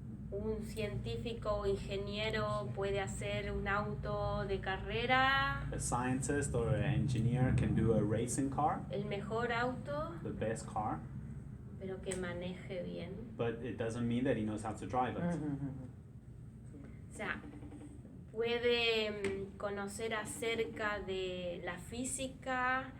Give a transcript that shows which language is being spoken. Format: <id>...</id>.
<es>Un científico o ingeniero puede hacer un auto de carrera,</es> <en>A scientist or an engineer can do a racing car,</en> <es>el mejor auto,</es> <en>the best car,</en> <es>pero que maneje bien.</es> <en>but it doesn't mean that he knows how to drive it.</en> <es>O sea, puede conocer acerca de la física,</es>